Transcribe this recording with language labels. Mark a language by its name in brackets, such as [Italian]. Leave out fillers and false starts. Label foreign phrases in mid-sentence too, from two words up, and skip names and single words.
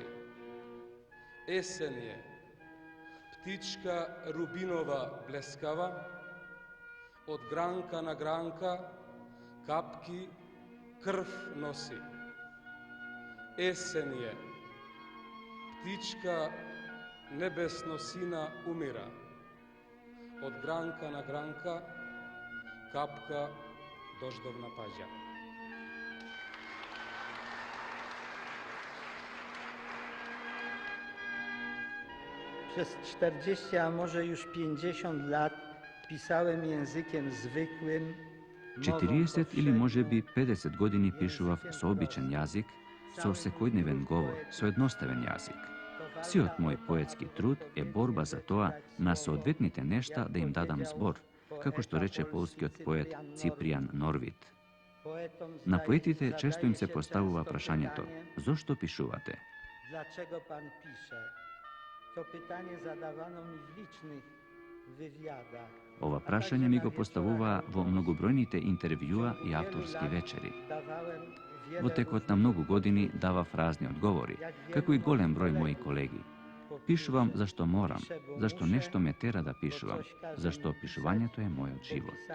[Macedonian] Есен е, птичка рубинова блескава, од гранка на гранка капки крв носи. Есен е, птичка небесно сина умира, од гранка на гранка капка дождовна паѓа. [Polish] Przez 40, a może już 50 lat pisałem językiem zwykłym, mową [Macedonian] 40 или [Polish] powszednią, [Macedonian] можеби 50 години пишував со обичен јазик, со секојдневен говор, со едноставен јазик. Сиот мој поетски труд е борба за тоа на соодветните нешта да им дадам збор, како што рече полскиот поет Ципријан Норвид. На поетите често им се поставува прашањето: зошто пишувате? [Polish] Dlaczego pan pisze? To pytanie zadawano mi w licznych wywiadach. [Macedonian] Ова прашање ми го поставуваа во многобројните интервјуа и авторски вечери. Во текот на многу години давав разни одговори, како и голем број мои колеги. Пишувам зашто морам, зашто нешто ме тера да пишувам, зашто пишувањето е мојот живот.